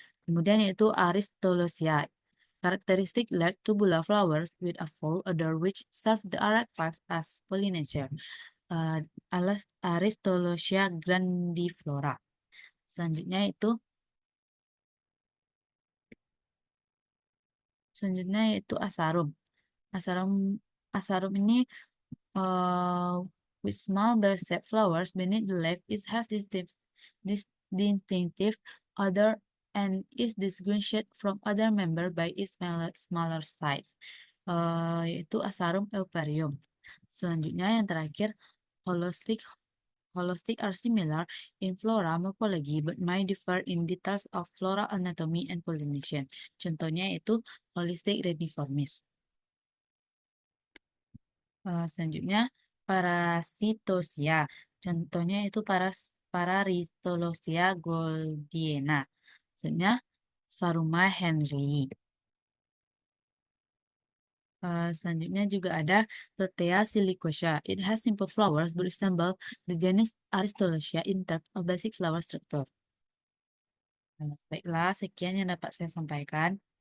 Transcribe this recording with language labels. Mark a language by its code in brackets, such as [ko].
[id] Kemudian yaitu [en] Aristolochia, characteristic large tubular flowers with a full odor which serve the arachnids as pollinator. Aristolochia grandiflora. [id] Selanjutnya yaitu Asarum. [en] Asarum ini with small bell-shaped flowers beneath the leaf, it has distinctive odor and is distinguished from other member by its smaller size, yaitu Asarum euperium. [id] Selanjutnya yang terakhir, [en] holistic are similar in flora morphology but might differ in details of flora anatomy and pollination. [id] Contohnya yaitu holistic reniformis. Selanjutnya Parasitosia. Contohnya itu Parasitolosia goldiena. Selanjutnya Saruma henryi. Selanjutnya juga ada Totea silicosa. [en] It has simple flowers but resemble the genus Aristolochia in terms of basic flower structure. [id] Baiklah, sekian yang dapat saya sampaikan.